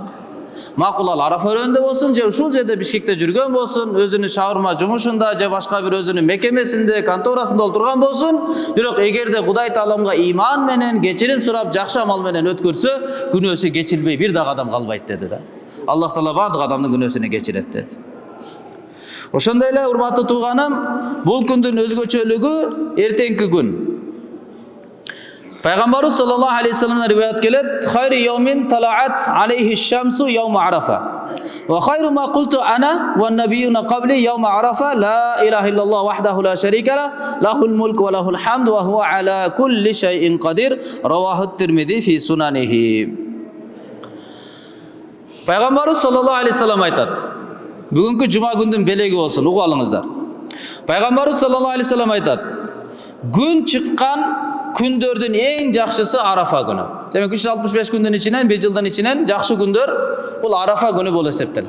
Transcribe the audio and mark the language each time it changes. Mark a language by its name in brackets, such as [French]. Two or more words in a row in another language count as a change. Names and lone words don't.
[Kyrgyz] Макул ал Арафа өрөөнүндө болсун, же ушул жерде Бишкекте жүргөн болсун, өзүнүн шаурма жумушунда же башка бир өзүнүн мекемесинде, конторасында отурган болсун, бирок эгерде Кудай Тааламга иман менен, кечирим сурап, жакшы амал менен өткөрсө, күнөөсү кечирбей бир дагы адам калбайт деди да. Аллах Таала бардык адамдын күнөөсүнө кечирет деди. Ошондой эле урматтуу тууганым, бул күндүн өзгөчөлүгү эртеңки күн. Пайгамбарыбыз [Arabic] صلى الله عليه وسلم [Kyrgyz] риваят келет: [Arabic] "خير يوم طلعت عليه الشمس يوم عرفة. وخير ما قلت أنا والنبيون قبلي يوم عرفة لا إله إلا الله وحده لا شريك له له الملك وله الحمد وهو على كل شيء قدير رواه الترمذي في سننه. [Kyrgyz] Пайгамбарыбыз [Arabic] صلى الله عليه وسلم [Kyrgyz] айтат: "Бүгүнкү жума күндүн белеги болсун, угуп алыңыздар. Пайгамбарыбыз [Arabic] صلى الله عليه وسلم [Kyrgyz] айтат: "Күн чыккан күндөрдүн эң жакшысы Арафа күнү". Демек 365 күндүн ичинен, 1 жылдын ичинен жакшы күндөр бул Арафа күнү болуп эсептелет.